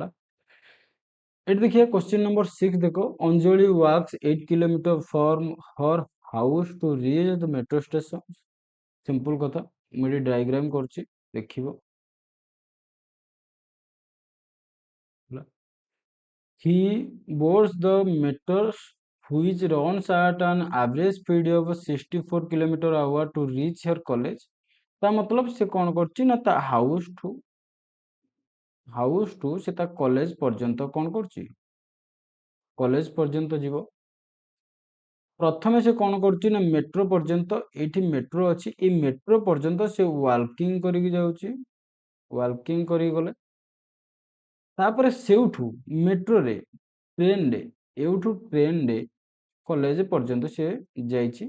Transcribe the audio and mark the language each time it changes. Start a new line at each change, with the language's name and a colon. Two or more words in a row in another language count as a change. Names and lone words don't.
Odia: ଏଠି ଦେଖିବା
English: question number 6, ଦେଖ Anjali walks 8 kilometer from her house to reach the metro station.
Odia: ସିମ୍ପଲ କଥା, ମୁଁ ଏଠି ଡାଇଗ୍ରାମ କରୁଛି, ଦେଖିବ, ହେଲା।
English: He boards the metro which runs at an average speed of 64 km/h to reach her college।
Odia: ତା मतलब ସେ କଣ କରୁଛି ନା ତା
English: house to
Odia: ସେ ତା କଲେଜ ପର୍ଯ୍ୟନ୍ତ କଣ କରୁଛି, କଲେଜ ପର୍ଯ୍ୟନ୍ତ ଯିବ। ପ୍ରଥମେ ସେ କଣ କରୁଛି ନା ମେଟ୍ରୋ ପର୍ଯ୍ୟନ୍ତ, ଏଇଠି ମେଟ୍ରୋ ଅଛି, ଏଇ ମେଟ୍ରୋ ପର୍ଯ୍ୟନ୍ତ ସେ ୱାଲକିଂ କରିକି ଯାଉଛି, ୱାଲକିଂ କରିକି ଗଲେ, ତାପରେ ସେଇଠୁ ମେଟ୍ରୋରେ, ଟ୍ରେନରେ, ଏଇଠୁ ଟ୍ରେନରେ କଲେଜ ପର୍ଯ୍ୟନ୍ତ ସେ ଯାଇଛି।